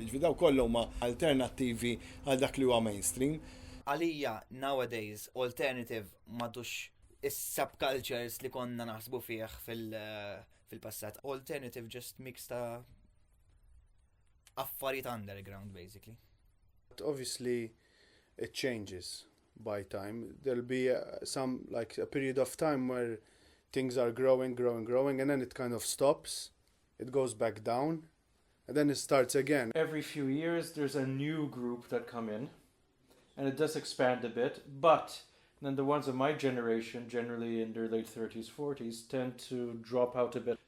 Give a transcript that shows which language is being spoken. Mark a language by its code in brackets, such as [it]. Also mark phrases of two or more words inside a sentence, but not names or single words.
[mt] Jiġifieri daw kollha huma alternattivi għal dak li huwa mainstream. Għalija [en] nowadays alternative [mt] m'għadux is-subcultures li konna naħsbu fih fil-passat. [en] Alternative just [mt] mix ta' affarijiet underground basically. [en] Obviously it changes by time. There'll be some like a period of time where things are growing, and then it kind of stops. It goes back down, and then it starts again. Every few years, there's a new group that come in, and it does expand a bit, but then the ones of my generation, generally in their late 30s, 40s, tend to drop out a bit.